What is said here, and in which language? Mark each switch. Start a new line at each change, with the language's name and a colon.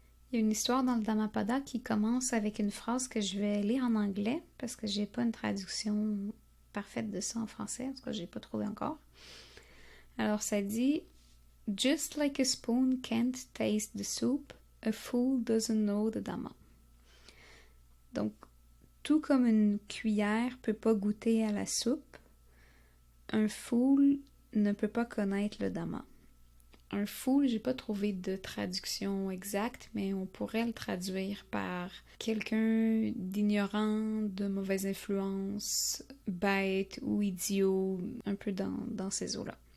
French: Il y a une histoire dans le Dhammapada qui commence avec une phrase que je vais lire en anglais parce que j'ai pas une traduction parfaite de ça en français, en tout cas j'ai pas trouvé encore. Alors ça dit
English: Just like a spoon can't taste the soup, a fool doesn't know the Dhamma.
French: Donc tout comme une cuillère peut pas goûter à la soupe, un fool ne peut pas connaître le Dhamma. Un fool, j'ai pas trouvé de traduction exacte, mais on pourrait le traduire par quelqu'un d'ignorant, de mauvaise influence, bête ou idiot, un peu dans ces eaux-là.